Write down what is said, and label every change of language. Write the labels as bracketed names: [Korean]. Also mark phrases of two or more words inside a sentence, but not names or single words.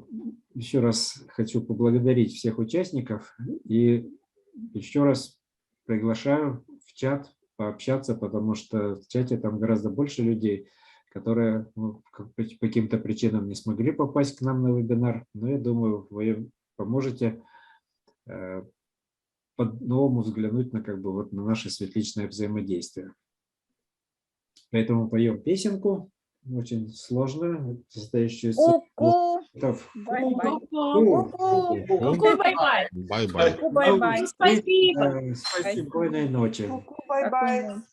[Russian] Еще раз хочу поблагодарить всех участников и еще раз приглашаю в чат пообщаться, потому что в чате там гораздо больше людей, которые по каким-то причинам не смогли попасть к нам на вебинар, но я думаю, вы поможете по-новому взглянуть на, как бы, вот, на наше светличное взаимодействие. Поэтому поем песенку, очень сложную, состоящую из... Ку-ку. Бай-бай. Ку-ку, бай-бай. Бай-бай. Бай-бай. Спасибо. Спокойной ночи. Бай-бай.